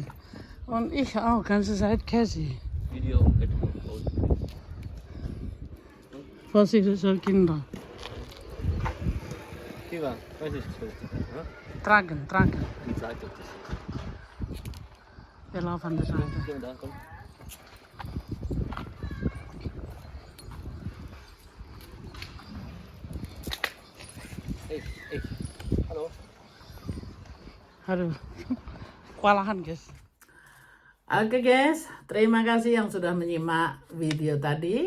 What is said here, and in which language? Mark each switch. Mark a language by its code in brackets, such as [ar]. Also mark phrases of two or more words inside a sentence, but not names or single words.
[de] Und ich auch, ganze Zeit Cassie. Video, raus. Vorsichtig, so Kinder. Kira, was ist das Beste? Ja? Tragen, tragen. Ich zeig dir das. Wir laufen an der Seite. Hier, da, komm. Hey, hey. Halo. [id] Aduh, kewalahan guys. Oke guys, terima kasih yang sudah menyimak video tadi.